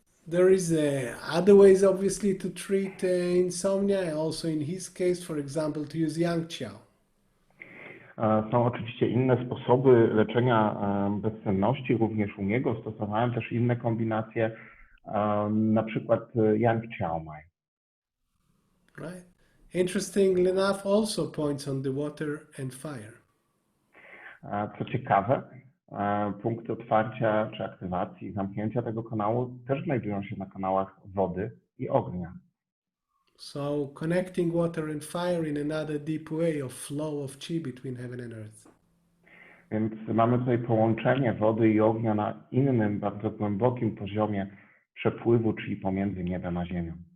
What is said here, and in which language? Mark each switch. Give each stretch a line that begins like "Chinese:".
English: There is other ways, obviously, to treat insomnia. Also, in his case, for example, to use yang qiao.
Polish: Są oczywiście inne sposoby leczenia bezsenności. Również u niego stosowałem też inne kombinacje, na przykład yang qiao mai.
English: Right. Interestingly enough, also points on the water and fire.
Polish: Co ciekawe, punkty otwarcia czy aktywacji, zamknięcia tego kanału też znajdują się na kanałach wody i ognia.
English: So connecting water and fire in another deep way of flow of chi between heaven and earth.
Polish: Więc mamy tutaj połączenie wody i ognia na innym, bardzo głębokim poziomie przepływu, czyli pomiędzy niebem a ziemią.